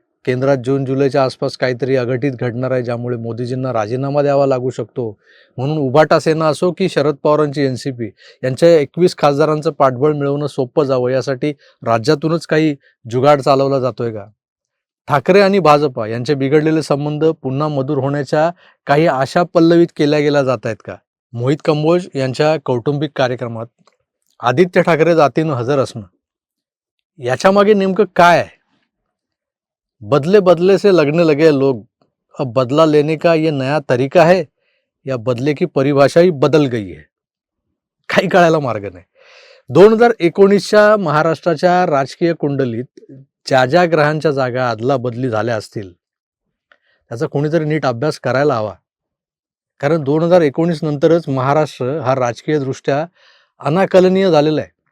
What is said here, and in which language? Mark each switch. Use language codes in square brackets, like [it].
[mr] केंद्रात जून जुलैच्या आसपास काहीतरी अघटित घडणार आहे ज्यामुळे मोदीजींना राजीनामा द्यावा लागू शकतो, म्हणून उभाटा सेना असो की शरद पवारांची एनसीपी यांच्या 21 खासदारांचं पाठबळ मिळवणं सोपं जावं यासाठी राज्यातूनच काही जुगाड चालवला जातोय का? ठाकरे आणि भाजपा यांचे बिघडलेले संबंध पुन्हा मधुर होण्याच्या काही आशा पल्लवित केल्या गेल्या जात आहेत का? मोहित कंबोज यांच्या कौटुंबिक कार्यक्रमात आदित्य ठाकरे जातीनं हजर असणं याच्या मागे नेमकं काय आहे? [hi] बदले बदले से लगने लगे लोग, अब बदला लेने का ये नया तरीका है या बदले की परिभाषा ही बदल गई है? [mr] काही कळायला मार्ग नाही. 2019च्या महाराष्ट्राच्या राजकीय कुंडलीत ज्या ज्या ग्रहांच्या जागा अदला बदली झाल्या असतील त्याचा कोणीतरी नीट अभ्यास करायला हवा. कारण 2019 नंतरच महाराष्ट्र हा राजकीय दृष्ट्या अनाकलनीय झालेला आहे.